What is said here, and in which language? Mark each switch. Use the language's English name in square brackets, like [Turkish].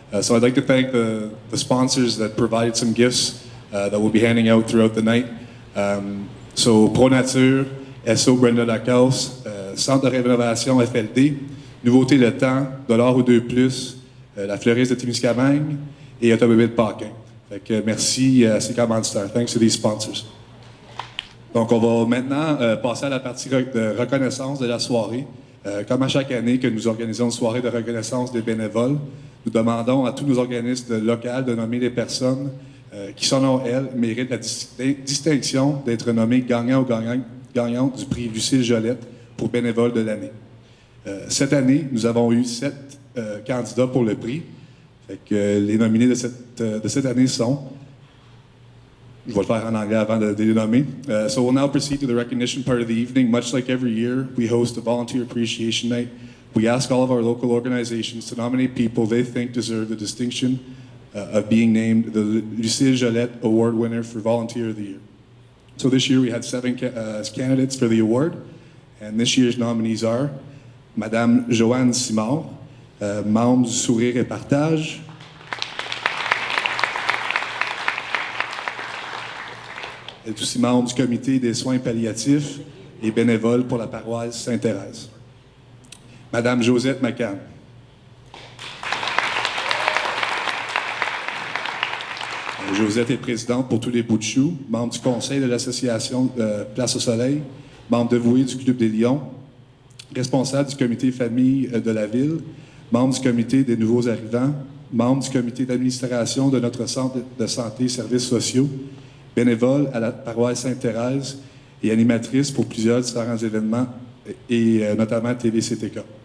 [English] So I'd like to thank the sponsors that provided some gifts that we'll be handing out throughout the night. [French] So Pro Nature, SO Brenda Lacasse, Centre de rénovation FLD, Nouveauté Le Temps, $1 ou 2+, la Fleuriste de Témiscamingue et Automobile Paquin. Fait que merci à ces commanditaires. [English] Thanks to these sponsors. [French] Donc, on va maintenant passer à la partie de reconnaissance de la soirée. Comme à chaque année que nous organisons une soirée de reconnaissance des bénévoles, nous demandons à tous nos organismes locaux de nommer les personnes qui, selon elles, méritent la distinction d'être nommés gagnants ou gagnantes du prix Lucille Jolette pour bénévole de l'année. Cette année, nous avons eu 7 candidats pour le prix. Fait que les nominés de cette année sont... Je vais le faire en anglais avant de les nommer. [English] So we'll now proceed to the recognition part of the evening. Much like every year, we host a Volunteer Appreciation Night. We ask all of our local organizations to nominate people they think deserve the distinction of being named the Lucille Jolette Award winner for Volunteer of the Year. So this year we had 7 candidates for the award, and this year's nominees are Madame Joanne Simard, [French] membre du Sourire et Partage. Elle est aussi membre du comité des soins palliatifs et bénévole pour la paroisse Sainte-Thérèse. Madame Josette McCann. Josette est présidente pour tous les bouts de choux, membre du conseil de l'association Place au Soleil, membre dévoué du Club des Lions, responsable du comité famille de la ville, membre du comité des nouveaux arrivants, membre du comité d'administration de notre centre de santé et services sociaux, bénévole à la paroisse Sainte-Thérèse et animatrice pour plusieurs différents événements, et notamment TVCTK.